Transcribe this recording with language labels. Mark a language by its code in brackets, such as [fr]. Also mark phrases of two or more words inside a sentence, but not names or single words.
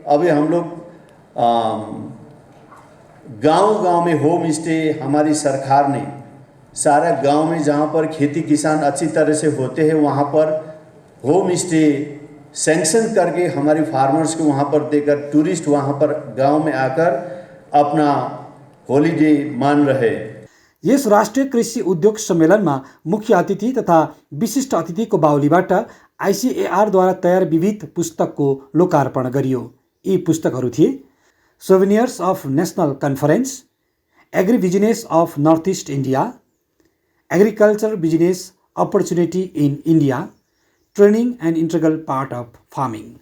[hi] अभी हम लोग गांव-गांव में [en] home stay, [hi] हमारी सरकार ने सारा गांव में जहाँ पर खेती किसान अच्छी तरह से होते हैं, वहाँ पर [en] home stay [hi] सैंक्शन करके हमारी फार्मर्स को वहाँ पर देकर टूरिस्ट वहाँ पर गांव में आकर अपना होलिडे मान रहे। [ne] यस राष्ट्रिय कृषि उद्योग सम्मेलनमा मुख्य अतिथि तथा विशिष्ट अतिथिको बाहुलीबाट ICAR द्वारा तयार विविध पुस्तकको लोकार्पण गरियो। यी पुस्तकहरू थिए सोभेनियर्स अफ नेशनल कन्फरेन्स, एग्री-बिजनेस अफ नर्थ इस्ट इन्डिया, एग्रिकल्चर बिजनेस अपर्च्युनिटी इन इन्डिया, ट्रेनिङ एन्ड इन्टेग्रल पार्ट अफ फार्मिङ।